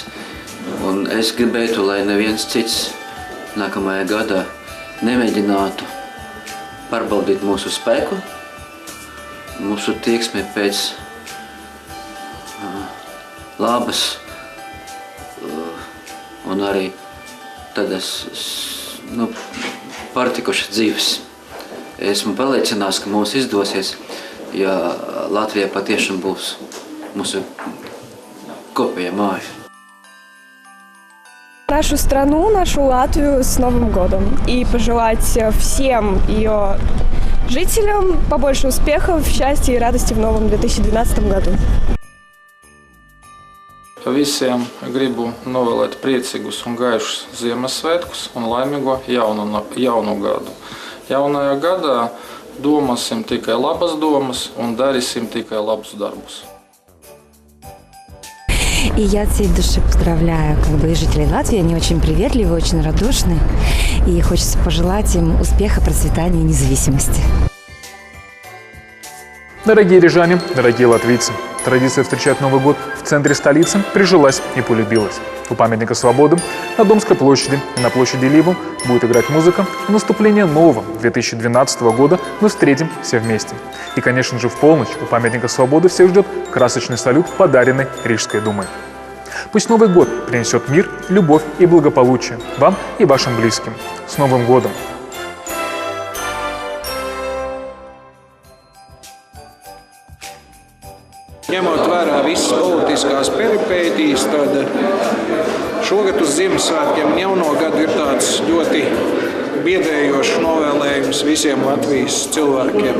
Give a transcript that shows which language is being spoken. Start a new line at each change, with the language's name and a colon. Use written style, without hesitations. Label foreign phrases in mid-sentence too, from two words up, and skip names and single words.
Latvian: Un es gribētu, lai neviens cits nākamajā gadā nemēģinātu pārbaudīt mūsu spēku, mūsu tieksmi pēc labas un arī tādas pārtikušas dzīves. Esmu pārliecināts, ka mums izdosies, ja Latvija patiešām būs mūsu kopējā māja.
Russian: Нашу страну, нашу Латвию с Новым годом. И пожелать всем ее жителям побольше успехов, счастья и радости в новом 2012 году.
Latvian: Visiem gribu novēlēt priecīgus un gaišus Ziemassvētkus un laimīgo jaunu gadu. Jaunajā gadā domāsim tikai labas domas un darīsim tikai labus darbus.
Russian: И я от всей души поздравляю и жителей Латвии. Они очень приветливые, очень радушные. И хочется пожелать им успеха, процветания и независимости. Дорогие рижане, дорогие латвийцы, традиция встречать Новый год в центре столицы прижилась и полюбилась. У памятника Свободы на Домской площади и на площади Ливу будет играть музыка. В наступление нового 2012 года мы встретим все вместе. И, конечно же, в полночь у памятника Свободы всех ждет красочный салют, подаренный Рижской думой. Пусть Новый год принесет мир, любовь и благополучие вам и вашим близким. С Новым годом!
Latvian: Ņemot vērā visas politiskās peripētīs, tad šogad uz Ziemassvētkiem un jauno gadu ir tāds ļoti biedējošs novēlējums visiem Latvijas cilvēkiem.